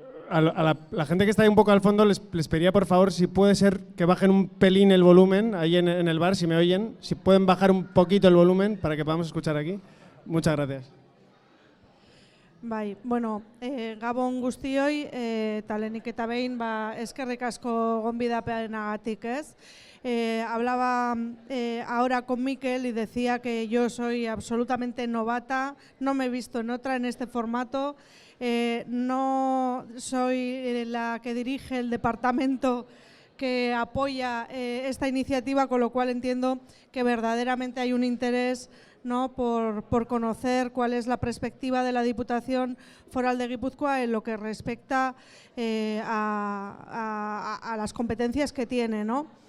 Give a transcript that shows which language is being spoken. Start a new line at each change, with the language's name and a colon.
Spanish: A la gente que está ahí un poco al fondo les pediría, por favor, si puede ser que bajen un pelín el volumen ahí en el bar, si me oyen, si pueden bajar un poquito el volumen para que podamos escuchar aquí. Muchas gracias.
Basque: Bai, bueno, Gabon guztioi, eta lehenik eta behin, eskerrik asko gonbidapenagatik, ez?
Spanish: Hablaba ahora con Mikel y decía que yo soy absolutamente novata, no me he visto en otra en este formato, no soy la que dirige el departamento que apoya esta iniciativa, con lo cual entiendo que verdaderamente hay un interés, ¿no?, por conocer cuál es la perspectiva de la Diputación Foral de Guipúzcoa en lo que respecta a las competencias que tiene, ¿no?